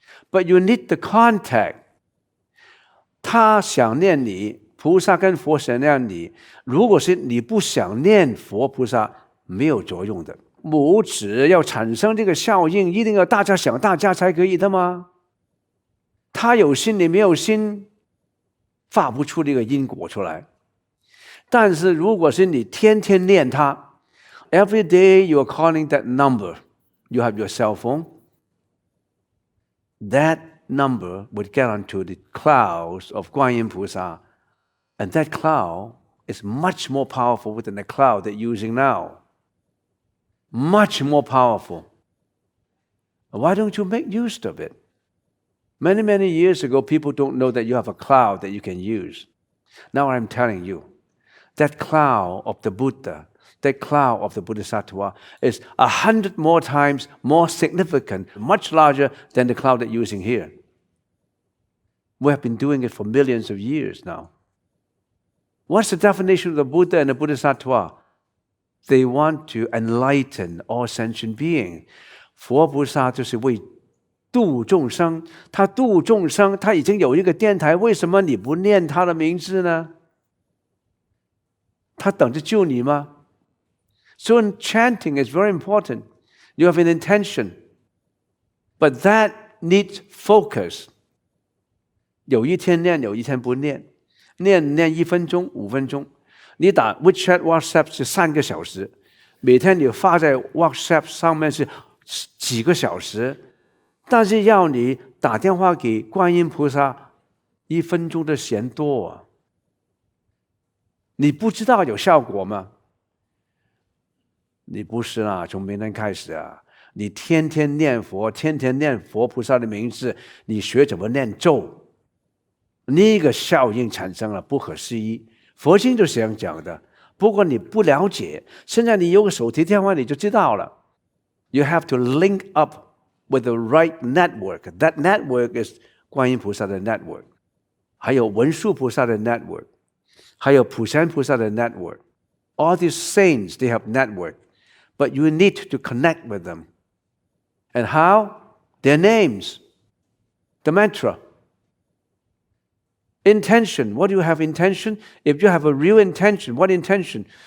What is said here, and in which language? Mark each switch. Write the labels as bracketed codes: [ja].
[en] But you need the contact. [zh] 他想念你，菩萨跟佛想念你。如果是你不想念佛菩萨，没有作用的。母子要产生这个效应，一定要大家想大家才可以的吗？他有心，你没有心，发不出这个因果出来。但是如果是你天天念它 [en] ，every day you are calling that number, you have your cell phone, that number would get onto the clouds of 观音菩萨, and that cloud is much more powerful than the cloud they're using now. Much more powerful. Why don't you make use of it? Many, many years ago, people don't know that you have a cloud that you can use. Now I'm telling you, that cloud of the Buddha, that cloud of the Bodhisattva is 100 more times more significant, much larger than the cloud that you're using here. We have been doing it for millions of years now. What's the definition of the Buddha and the Bodhisattva? They want to enlighten all sentient beings. [zh] 佛菩萨就是为度众生，他度众生，他已经有一个电台，为什么你不念他的名字呢？他等着救你吗？ [en] So chanting is very important. You have an intention, but that needs focus. [zh] 有一天念，有一天不念，念1分钟、5分钟。你打 WeChat、WhatsApp 是3个小时，每天你发在 WhatsApp 上面是几个小时，但是要你打电话给观音菩萨，1分钟的嫌多啊！你不知道有效果吗？你不是啦，从明天开始啊，你天天念佛，天天念佛菩萨的名字，你学怎么念咒，那个效应产生了，不可思议。佛经就是这样讲的，不过你不了解，现在你有个手提电话你就知道了。 [en] You have to link up with the right network. That network is 观音菩萨的 network， [zh] 还有文殊菩萨的 [en] network， [zh] 还有普贤菩萨的 [en] network. All these saints, they have network, but you need to connect with them. And how? Their names, the mantra. Intention. What do you have intention? If you have a real intention, what intention?